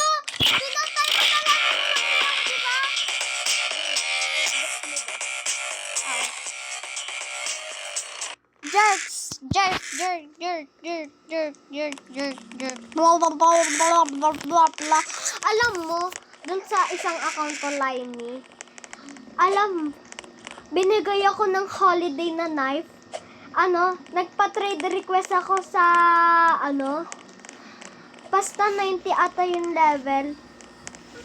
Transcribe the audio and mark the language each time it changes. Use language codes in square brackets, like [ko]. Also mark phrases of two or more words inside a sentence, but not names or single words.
[tl] Pinatay mo na lang yung hirap, di ba? [en] Jerks! Jerk! Jerk! Jerk! Jerk! Jerk! Jerk! Jerk! Jerk! Blah, blah, blah, blah, blah, blah, blah. [tl] Alam mo, dun sa isang account ko, Limey, binigay ako ng holiday na knife. Nagpa-trade request ako sa, basta 90 ata yung level.